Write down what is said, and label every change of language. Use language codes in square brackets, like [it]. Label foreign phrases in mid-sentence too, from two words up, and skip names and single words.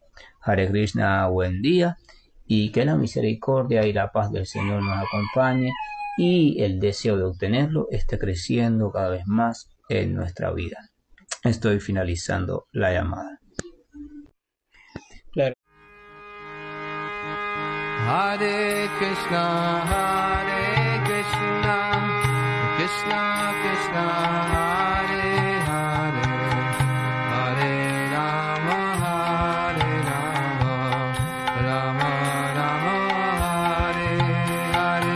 [es] Hare Krishna, buen día, y que la misericordia y la paz del Señor nos acompañe y el deseo de obtenerlo esté creciendo cada vez más en nuestra vida. Estoy finalizando la llamada. Hare Krishna, Krishna Krishna, Hare Hare, Hare Rama, Rama Rama, Hare Hare.